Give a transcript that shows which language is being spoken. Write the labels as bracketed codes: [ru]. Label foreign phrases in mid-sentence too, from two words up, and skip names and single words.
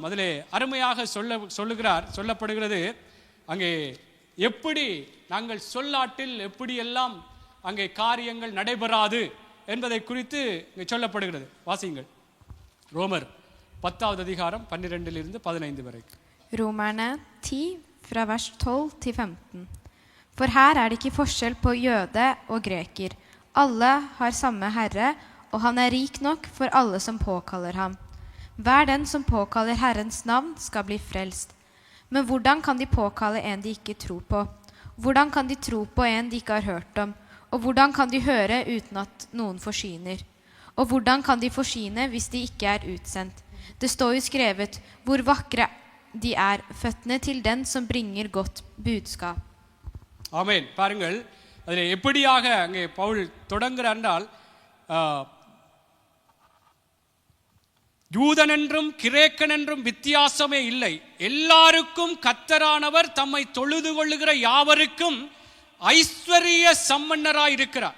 [ta] அதிலே அருமையாக சொல்லப்படுகிறது அங்கே எப்படி நாங்கள் சொல்லாட்டில் எப்படியெல்லாம் அங்கே காரியங்கள் நடைபெறாது என்பதை குறித்து இங்கே சொல்லப்படுகிறது. வாசியுங்கள். ரோமர் 10வது அதிகாரம் 12லிருந்து 15 வரைக்கும். [no] Romerne 10 fra vers 12 til 15. For her er det ikke forskjell på jøde og greker. Alle har samme Herre, og han er rik nok for alle som påkaller ham. Hver den som påkaller Herrens navn skal bli frelst. Men hvordan kan de påkalle en de ikke tror på? Hvordan kan de tro på en de ikke har hørt om? Og hvordan kan de høre uten at noen forsyner? Og hvordan kan de forsyne hvis de ikke er utsendt? Det står jo skrevet, hvor vakre de er, føttene til den som bringer godt budskap. [ta] ஆமென். பாருங்கள், அதில் எப்படியாக அங்கே பவுல் தொடங்குகிறார் என்றால், யூதன் என்றும் கிரேக்கன் என்றும் வித்தியாசமே இல்லை, எல்லாருக்கும் கர்த்தரானவர் தம்மை தொழுது கொள்ளுகிற யாவருக்கும் ஐஸ்வரிய சம்பன்னராய் இருக்கிறார்.